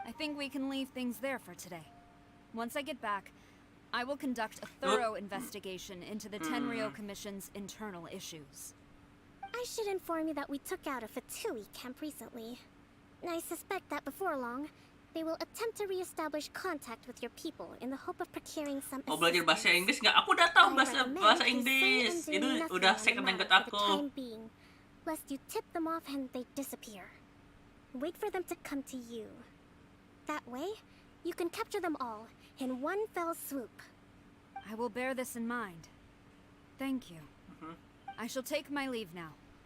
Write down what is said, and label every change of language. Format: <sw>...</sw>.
<en>I think we can leave things there for today. Once I get back, I will conduct a thorough investigation into the Tenryou Commission's internal issues. I should inform you that we took out a Fatui camp recently. I suspect that before long, they will attempt to re-establish contact with your people in the hope of procuring some</en> <id>Mau belajar bahasa Inggris nggak? Aku udah tahu bahasa Inggris. Itu udah</id> <en>second language</en> <id>aku.</id> <en>Lest you tip them off and they disappear. Wait for them to come to you. That way, you can capture them all in one fell swoop. I will bear this in mind. Thank you. I shall take my leave now.</en>